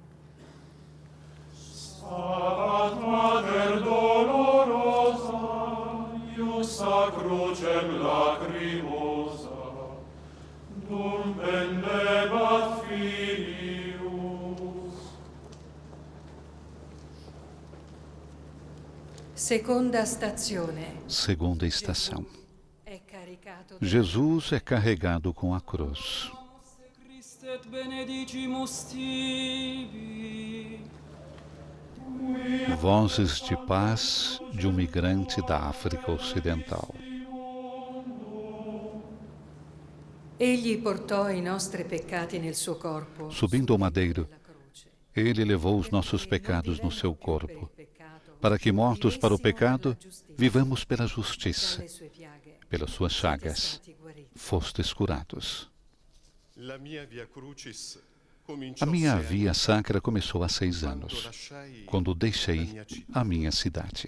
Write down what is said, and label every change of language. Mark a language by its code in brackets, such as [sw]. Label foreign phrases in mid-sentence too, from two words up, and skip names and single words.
[la] Stabat Mater dolorosa, iusta crucem lacrimosa, dum pendebat filius. [it] Segunda stazione. [pt] Segunda estação. Jesus é carregado com a cruz. [la] Christ benedicimus tibi. [pt] Vozes de paz de um migrante da África Ocidental. [it] Egli portò i nostri peccati nel suo corpo. [pt] Subindo ao madeiro, ele levou os nossos pecados no seu corpo, para que, mortos para o pecado, vivamos pela justiça. Pelas suas chagas, fostes curados. A minha via sacra começou há 6 anos, quando deixei a minha cidade.